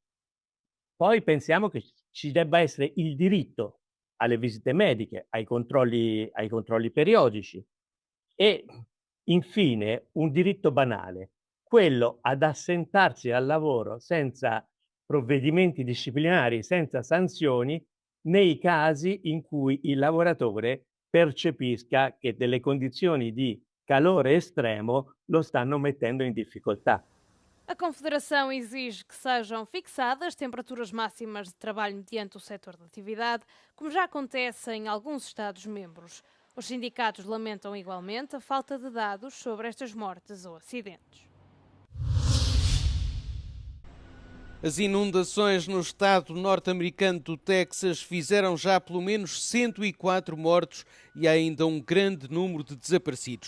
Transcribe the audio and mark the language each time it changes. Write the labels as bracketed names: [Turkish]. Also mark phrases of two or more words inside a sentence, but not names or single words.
[Italian] Poi pensiamo che ci debba essere il diritto alle visite mediche, ai controlli periodici e infine un diritto banale, quello ad assentarsi al lavoro senza provvedimenti disciplinari, senza sanzioni, nei casi in cui il lavoratore percepisca che delle condizioni di calore estremo lo stanno mettendo in difficoltà. [Portuguese] A Confederação exige que sejam fixadas temperaturas máximas de trabalho mediante o setor de atividade, como já acontece em alguns Estados-membros. Os sindicatos lamentam igualmente a falta de dados sobre estas mortes ou acidentes. As inundações no estado norte-americano do Texas fizeram já pelo menos 104 mortos e há ainda um grande número de desaparecidos.